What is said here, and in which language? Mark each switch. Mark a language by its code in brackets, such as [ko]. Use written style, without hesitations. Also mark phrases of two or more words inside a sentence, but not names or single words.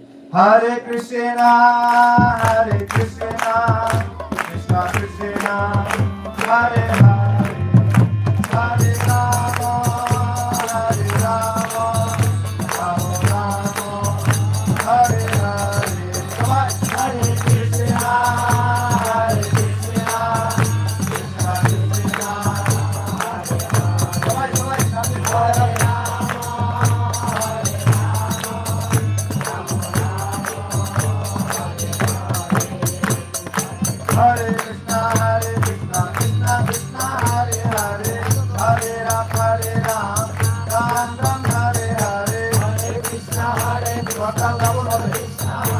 [sa] হরে কৃষ্ণ হরে কৃষ্ণ কৃষ্ণ কৃষ্ণ হরে হরে হরে রাম হরে রাম রাম রাম হরে হরে। সবাই হরে কৃষ্ণ হরে কৃষ্ণ কৃষ্ণ কৃষ্ণ হরে হরে। [bn] সবাই সবাই সামনে [sa] हरे हरे कृष्ण कृष्ण कृष्ण हरे हरे हरे राम राम राम हरे हरे हरे कृष्ण हरे कृष्ण कृष्ण